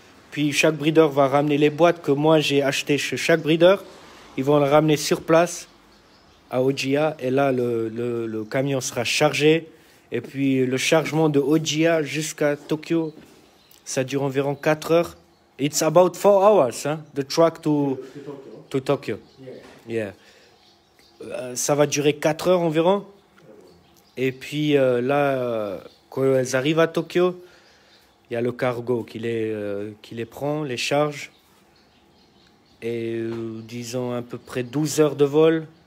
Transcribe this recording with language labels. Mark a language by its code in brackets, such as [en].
[fr] Puis chaque breeder va ramener les boîtes que moi j'ai achetées chez chaque breeder. Ils vont les ramener sur place à Ojia et là le camion sera chargé et puis le chargement de Ojia jusqu'à Tokyo ça dure environ 4 heures. [en] It's about 4 hours, hein, the truck to Tokyo. Yeah. [fr] Ça va durer 4 heures environ et puis là quand elles arrivent à Tokyo il y a le cargo qui les prend, les charge et disons à peu près 12 heures de vol.